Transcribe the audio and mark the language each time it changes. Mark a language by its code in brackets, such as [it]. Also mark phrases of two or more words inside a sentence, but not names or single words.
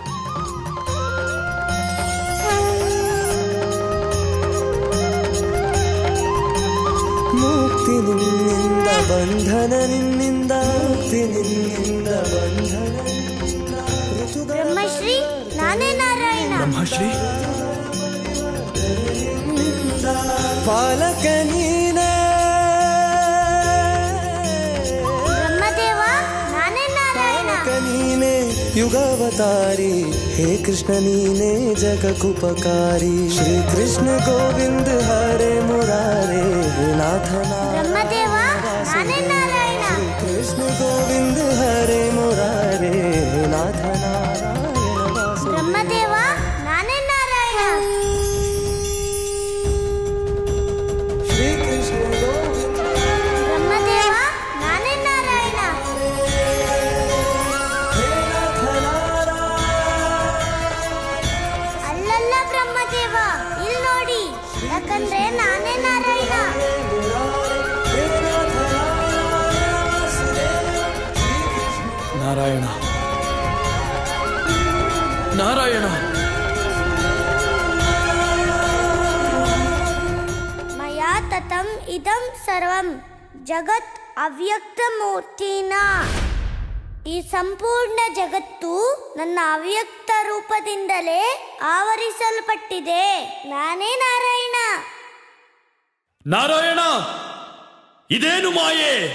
[kn] ಮುಕ್ತಿ ನಿನ್ನಿಂದ, ಬಂಧನ ನಿನ್ನಿಂದ, ಮುಕ್ತಿ ನಿನ್ನಿಂದ, ಬಂಧನ ನಿನ್ನಿಂದ. ಬ್ರಹ್ಮಶ್ರೀ, ನಾನೇ ನಾರಾಯಣ. ಬ್ರಹ್ಮಶ್ರೀ? ಪಾಲಕ ನೀನೇ. ಬ್ರಹ್ಮದೇವ, ನಾನೇ ನಾರಾಯಣ. ನೀನೇ ಯುಗಾವತಾರಿ, ಹೇ ಕೃಷ್ಣ ನೀನೇ ಜಗಕುಪಕಾರಿ. [sa] श्री कृष्ण गोविंद हरे मुरारे, नाथ [kn] ಬ್ರಹ್ಮದೇವ, ನಾನೇ ನಾರಾಯಣ. [sa] श्री कृष्ण गोविंद हरे मुरारे, नाथ नारायण. [kn] ಬ್ರಹ್ಮದೇವ, ನಾನೇ ನಾರಾಯಣ. [sa] श्री कृष्ण गोविंद. [kn] ಬ್ರಹ್ಮದೇವ, ನಾನೇ ನಾರಾಯಣ. ಅಲ್ಲಲ್ಲ ಬ್ರಹ್ಮದೇವ, ಇಲ್ಲಿ ನೋಡಿ, ಯಾಕಂದ್ರೆ ನಾನೇ ನಾರಾಯಣ. ನಾರಾಯಣ, ನಾರಾಯಣ. [sa] ಮಯಾ ತತಂ ಇದಂ ಸರ್ವಂ ಜಗತ್ ಅವ್ಯಕ್ತ ಮೂರ್ತಿನ. [kn] ಈ ಸಂಪೂರ್ಣ ಜಗತ್ತು ನನ್ನ ಅವ್ಯಕ್ತ ರೂಪದಿಂದಲೇ ಆವರಿಸಲ್ಪಟ್ಟಿದೆ. ನಾನೇ ನಾರಾಯಣ. ನಾರಾಯಣ, ಇದೇನು ಮಾಯೆ?